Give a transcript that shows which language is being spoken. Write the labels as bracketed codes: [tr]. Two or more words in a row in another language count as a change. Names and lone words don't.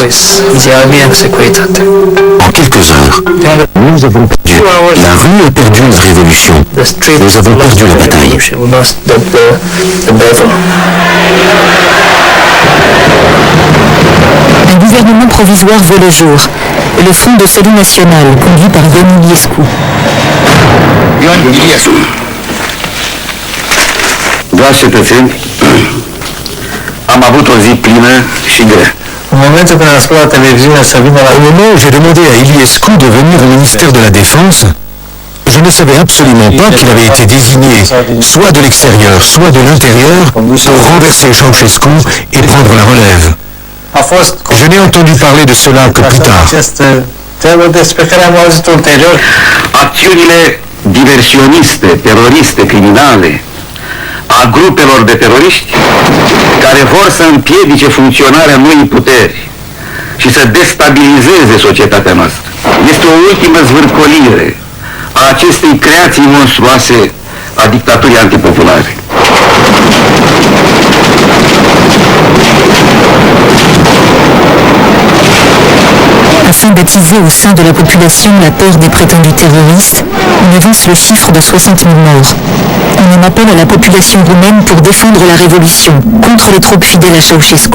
[fr] En quelques heures, nous avons perdu. La rue a perdu la révolution. Nous avons perdu la bataille. Un gouvernement provisoire voit le jour. Le Front de Salut National, conduit par Ion Iliescu. [ro] Dragi cetățeni, am avut o zi plină și grea. [fr] Au moment où j'ai demandé à Iliescu de venir au ministère de la Défense, je ne savais absolument pas qu'il avait été désigné soit de l'extérieur, soit de l'intérieur pour renverser Ceausescu et prendre la relève. Je n'ai entendu parler de cela que plus tard. [ro] Acțiunile diversioniste, teroriste, criminale a grupelor de teroriști care vor să împiedice funcționarea noii puteri și să destabilizeze societatea noastră. Este o ultimă zvârcolire a acestei creații monstruoase a dictaturii antipopulare. [fr] Afin d'attiser au sein de la population la peur des prétendus terroristes, on avance le chiffre de 60 000 morts. On en appelle à la population roumaine pour défendre la révolution contre les troupes fidèles à Ceausescu.